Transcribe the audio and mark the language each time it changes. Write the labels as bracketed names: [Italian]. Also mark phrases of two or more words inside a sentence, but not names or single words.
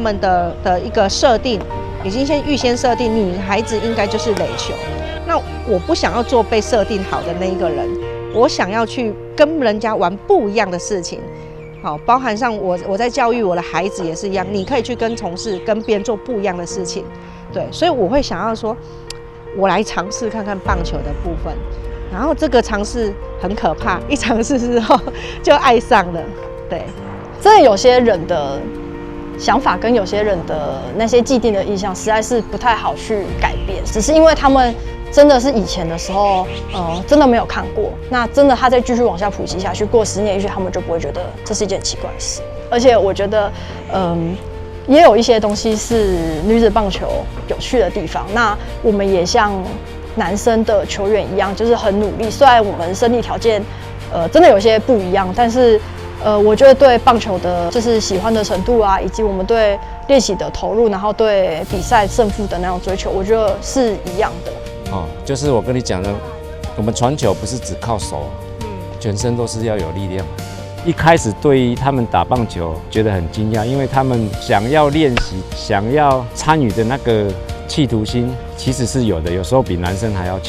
[Chinese] 們的一個設定已經預先設定女孩子應該就是壘球，那我不想要做被設定好的那一個人，我想要去跟人家玩不一樣的事情，好，包含上我在教育我的孩子也是一樣，你可以去跟同事跟別人做不一樣的事情，對，所以我會想要說，我來嘗試看看棒球的部分，然後這個嘗試很可怕，一嘗試之後就愛上了，對，真的有些人的想法跟有些人的那些既定的印象，實在是不太好去改變，只是因為他們真的是以前的時候，真的沒有看過。那真的他再繼續往下普及下去，過10年，也許他們就不會覺得這是一件奇怪的事。而且我覺得，也有一些東西是女子棒球有趣的地方。那我們也像男生的球員一樣，就是很努力。雖然我們身體條件，真的有些不一樣，但是，我覺得對棒球的就是喜歡的程度啊，以及我們對練習的投入，然後對比賽勝負的那種追求，我覺得是一樣的。就是我跟你講的，我們傳球不是只靠手，全身都是要有力量。一開始對於他們打棒球覺得很驚訝，因為他們想要練習、想要參與的那個企圖心其實是有的，有時候比男生還要強。